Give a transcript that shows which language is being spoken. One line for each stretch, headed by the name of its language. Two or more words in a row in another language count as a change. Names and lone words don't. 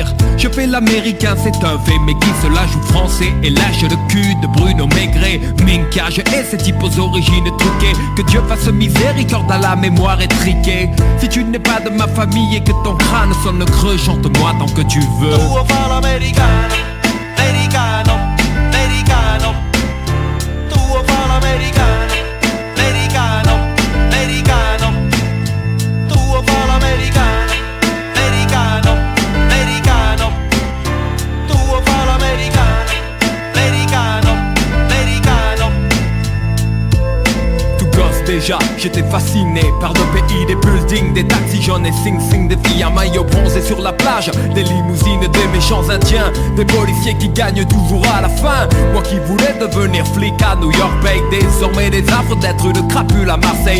French: Je fais l'américain, c'est un fait, mais qui se la joue français et lâche le cul de Bruno Maigret. Minkage et ces types aux origines truquées. Que Dieu fasse miséricorde à la mémoire étriquée. Si tu n'es pas de ma famille et que ton crâne sonne creux, chante-moi tant que tu veux.
Italian: Tuo fa l'americano, americano, americano. Tuo fa l'americano, americano, americano. Tuo fa l'americano, americano, americano. Tuo fa l'americano, americano, americano.
French: Tout gosse déjà, j'étais fasciné par le pays des buildings, des taxis jaunes et sing-sing, des filles à maillot bronzé sur la plage, des limousines, des méchants indiens, des policiers qui gagnent toujours à la fin. Moi qui voulais devenir flic à New York paye désormais des affres d'être une crapule à Marseille.